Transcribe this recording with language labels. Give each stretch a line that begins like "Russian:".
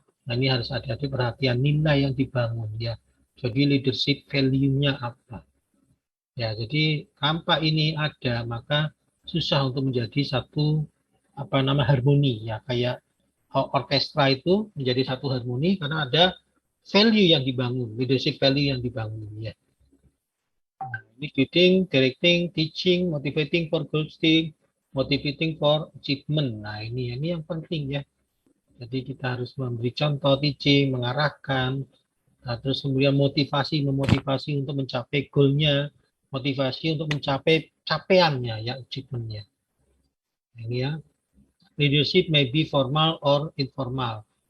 Indonesian: Nah, ini harus hati-hati perhatian nilai yang dibangun ya. Jadi leadership value-nya apa? Ya, jadi tanpa ini ada maka susah untuk menjadi satu harmoni ya, kayak orkestra itu menjadi satu harmoni karena ada value yang dibangun, leadership value yang dibangun ya. Nah, ini
English: leading, directing, teaching, motivating for goal setting, motivating for achievement.
Indonesian: Nah, ini yang penting ya. Jadi kita harus memberi contoh teaching, mengarahkan, nah, terus kemudian memotivasi untuk mencapai goalnya, motivasi untuk mencapai capaiannya, ya achievementnya. Nah, ini ya.
English: Leadership may be formal or informal.